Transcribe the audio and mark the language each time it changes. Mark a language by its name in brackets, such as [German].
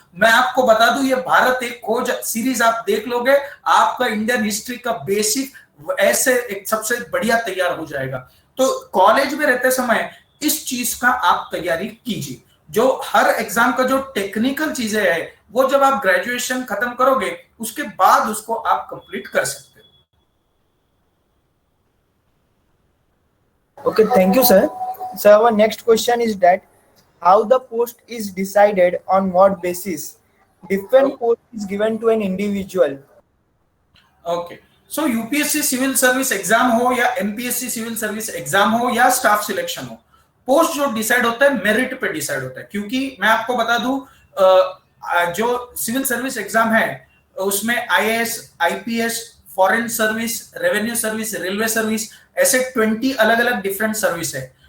[Hindi] मैं आपको बता दूं, ये भारत एक खोज सीरीज आप देख लोगे, आपका इंडियन हिस्ट्री का बेसिक ऐसे एक सबसे बढ़िया तैयार हो जाएगा। तो कॉलेज में रहते समय इस चीज का आप तैयारी कीजिए। जो हर एग्जाम का जो टेक्निकल चीजें है, वो जब आप ग्रेजुएशन खत्म करोगे उसके बाद उसको आप कंप्लीट कर सकते हो। [English] Okay, thank you, sir. So our next question is that how the post is decided, on what basis different post is given to an individual. [Hindi] Okay, so UPSC civil service exam हो या MPSC civil service exam हो या staff selection हो, post जो decide होता है merit पे decide होता है। क्योंकि मैं आपको बता दूं, जो सिविल सर्विस एग्जाम है उसमें IAS, IPS, foreign service, revenue service, railway service, ऐसे 20 अलग अलग डिफरेंट सर्विस है।